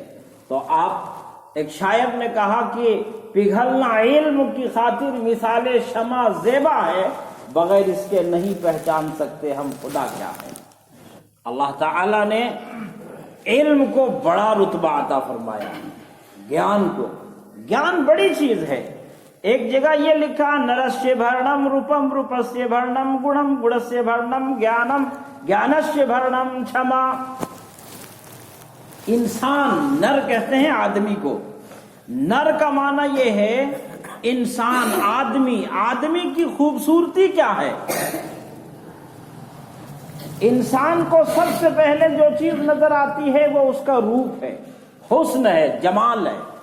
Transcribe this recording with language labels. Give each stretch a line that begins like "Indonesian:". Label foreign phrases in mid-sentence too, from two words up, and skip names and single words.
Urdu: تو آپ، ایک شاعر نے کہا کہ پگھلنا علم کی خاطر مثال شمع زیبا ہے، بغیر اس کے نہیں پہچان سکتے ہم خدا کیا ہے۔ اللہ تعالیٰ نے علم کو بڑا رتبہ عطا فرمایا، گیان کو۔ گیان بڑی چیز ہے۔ ایک جگہ یہ لکھا
Sanskrit: नरस्य आभरणं रूपं रूपस्य आभरणं गुणः गुणस्य आभरणं ज्ञानं ज्ञानस्य आभरणं क्षमा.
Urdu: انسان، نر کہتے ہیں آدمی کو، نر کا معنی یہ ہے انسان، آدمی۔ آدمی کی خوبصورتی کیا ہے؟ انسان کو سب سے پہلے جو چیز نظر آتی ہے وہ اس کا روپ ہے، حسن ہے، جمال ہے۔